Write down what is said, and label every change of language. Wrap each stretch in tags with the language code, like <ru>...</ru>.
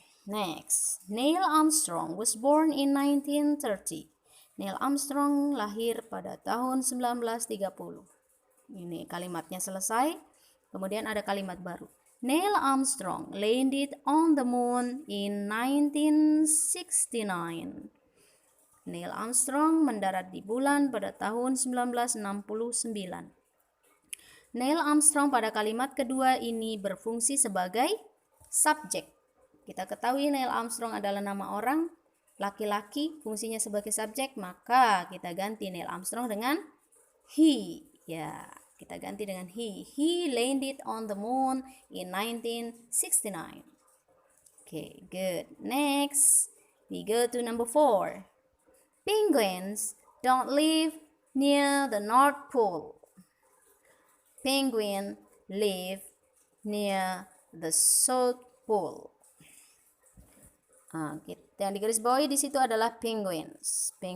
<en>Next, Neil Armstrong was born in 1930.</en> <id>Neil Armstrong lahir pada tahun 1930. Ini kalimatnya selesai. Kemudian ada kalimat baru.</id> <en>Neil Armstrong landed on the moon in 1969.</en> <id>Neil Armstrong mendarat di bulan pada tahun 1969. Neil Armstrong pada kalimat kedua ini berfungsi sebagai subjek. Kita ketahui Neil Armstrong adalah nama orang, laki-laki, fungsinya sebagai subjek, maka kita ganti Neil Armstrong dengan he. Ya, kita ganti dengan he.</id> <en>He landed on the moon in 1969. Okay, good. Next, we go to number 4. Penguins don't live near the North Pole. Penguins live near the South Pole.</en> <id>Yang digaris bawahi di situ adalah penguins.</id>